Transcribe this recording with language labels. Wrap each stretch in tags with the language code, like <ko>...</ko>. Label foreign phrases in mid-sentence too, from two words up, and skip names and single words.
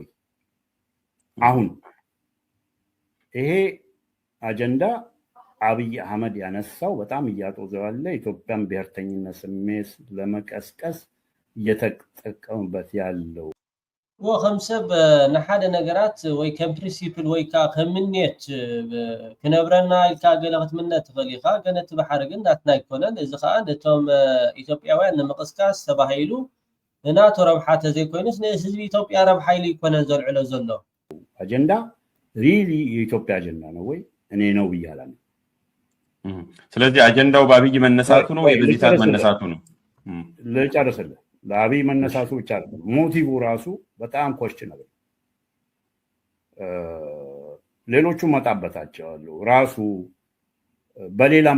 <am>አሁን ይሄ አጀንዳ አብይ አህመድ ያነሳው በጣም እያጦዘው ያለ ኢትዮጵያን ብሔርተኝነት ስሜት ለመቀስቀስ እየተጠቀሙበት ያለው</am> <ti>ወኸምሰብ ንሓደ ነገራት ወይ ከም ፕሪንሲፕል ወይ ካ ከምኔት ክነብረና ኢልካ ገለ ክትምነት ትኽእል ኢኻ ገለ እቲ ባሕሪ ግን ናትና ኣይኮነን እዚ ከዓ ነቶም ኢትዮጵያውያን ንምቕስቃስ ተባሂሉ ንናቶ ረብሓ ተዘይኮይኑስ ንህዝቢ ኢትዮጵያ ረብሓ ኢሉ ይኮነን ዘልዕሎ ዘሎ</ti> <am>አጀንዳ ሪሊ የኢትዮጵያ አጀንዳ ነው ወይ? እኔ ነው ብያለሁ። ስለዚህ አጀንዳው በአብይ መነሳቱ ነው ወይ በዚህ ሰዓት መነሳቱ ነው? ልጨርስልህ። ለአብይ መነሳቱ ብቻ አይደለም፣ ሞቲቭ ራሱ በጣም ኮስችነብል። ሌሎቹ መጣበታቸው ራሱ በሌላም</am>